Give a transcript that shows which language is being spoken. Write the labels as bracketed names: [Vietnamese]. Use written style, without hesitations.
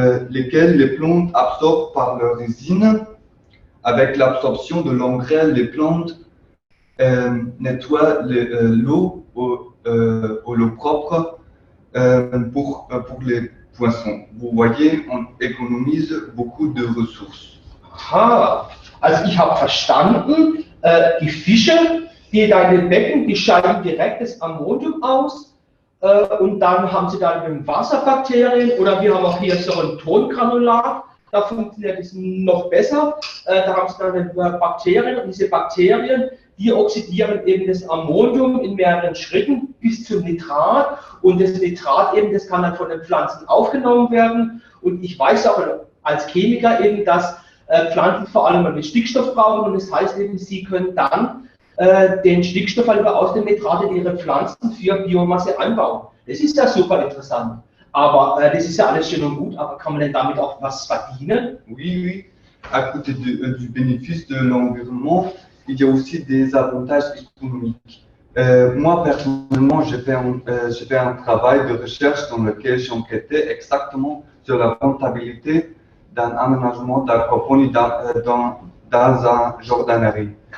[French] Lesquels les plantes absorbent par leur résine. Avec l'absorption de l'engrais, les plantes nettoient l'eau au l'eau propre pour les poissons. Vous voyez, on économise beaucoup de ressources. [German] Aha, also ich habe verstanden, die Fische, die da in den Becken, die scheiden direkt das Ammonium aus. Und dann haben Sie da eben Wasserbakterien, oder wir haben auch hier so ein Tongranulat, da funktioniert es noch besser. Da haben Sie dann Bakterien, und diese Bakterien, die oxidieren eben das Ammonium in mehreren Schritten bis zum Nitrat, und das Nitrat eben, das kann dann von den Pflanzen aufgenommen werden. Und ich weiß auch als Chemiker eben, dass Pflanzen vor allem einen Stickstoff brauchen, und das heißt eben, Sie können dann den Stickstoff aus dem Nitrat in ihre Pflanzen für Biomasse anbauen. Das ist ja super interessant. Aber das ist ja alles schön und gut, aber kann man denn damit auch was verdienen? [French] Oui, oui. À côté du bénéfice de l'environnement, il y a aussi des avantages économiques. Moi, personnellement, j'ai fait un travail de recherche dans lequel j'enquêtais exactement sur la rentabilité d'un aménagement d'aquaponie dans un jardinier.